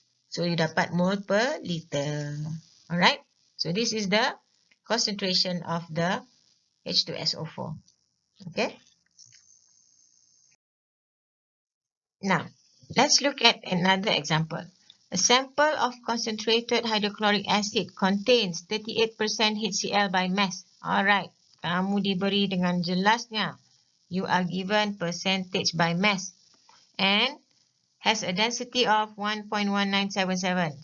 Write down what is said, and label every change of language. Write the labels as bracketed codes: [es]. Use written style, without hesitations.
[en] So you dapat mole per liter. Alright. So this is the concentration of the H2SO4. Okay. Now, let's look at another example. A sample of concentrated hydrochloric acid contains 38% HCl by mass. [ms] Alright, kamu diberi dengan jelasnya. [en] You are given percentage by mass and has a density of 1.1977.